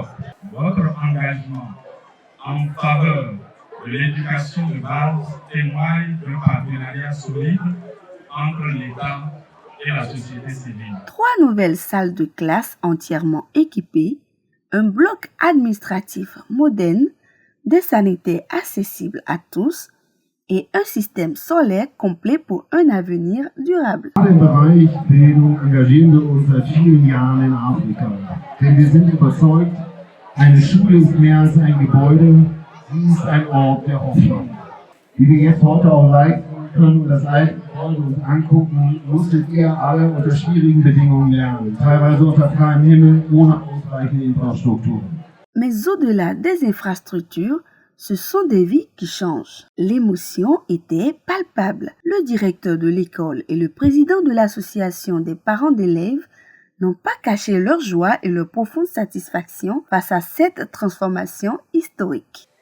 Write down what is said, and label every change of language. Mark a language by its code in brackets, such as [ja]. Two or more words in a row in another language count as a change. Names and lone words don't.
[fr] Votre engagement en faveur de l'éducation de base témoigne d'un partenariat solide entre l'État et la société civile. 3 nouvelles salles de classe entièrement équipées, un bloc administratif moderne, des sanitaires accessibles à tous et un système solaire complet pour un avenir durable. [de] Im Bereich Bildung engagieren wir uns seit vielen Jahren in Afrika. Denn wir sind überzeugt, eine Schule ist mehr als ein Gebäude, sie ist ein Ort der Hoffnung. Wie wir jetzt heute auch live können und das alte Gebäude uns angucken, musstet ihr alle unter schwierigen Bedingungen lernen, teilweise unter freiem Himmel, ohne ausreichende Infrastruktur. [fr] Mais au-delà des infrastructures, ce sont des vies qui changent. L'émotion était palpable. Le directeur de l'école et le président de l'association des parents d'élèves n'ont pas caché leur joie et leur profonde satisfaction face à cette transformation historique.